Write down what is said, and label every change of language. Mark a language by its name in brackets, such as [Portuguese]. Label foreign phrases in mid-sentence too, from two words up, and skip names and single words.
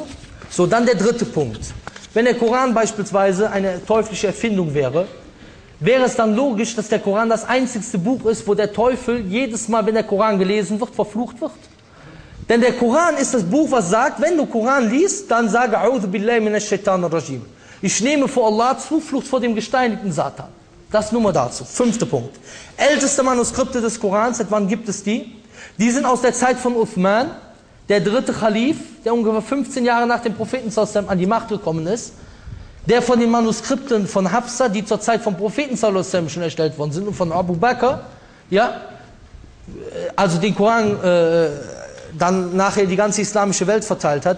[German] So, dann der dritte Punkt. Wenn der Koran beispielsweise eine teuflische Erfindung wäre, wäre es dann logisch, dass der Koran das einzigste Buch ist, wo der Teufel jedes Mal, wenn der Koran gelesen wird, verflucht wird? Denn der Koran ist das Buch, was sagt, wenn du Koran liest, dann sage [Arabic] أعوذ بالله من الشيطان الرجيم. [German] Ich nehme vor Allah Zuflucht vor dem gesteinigten Satan. Das nur mal dazu. 5. Punkt. Älteste Manuskripte des Korans, seit wann gibt es die? Die sind aus der Zeit von Uthman, der 3. Khalif, der ungefähr 15 Jahre nach dem Propheten an die Macht gekommen ist, der von den Manuskripten von Hafsa, die zur Zeit vom Propheten schon erstellt worden sind, und von Abu Bakr, ja, also den Koran dann nachher die ganze islamische Welt verteilt hat.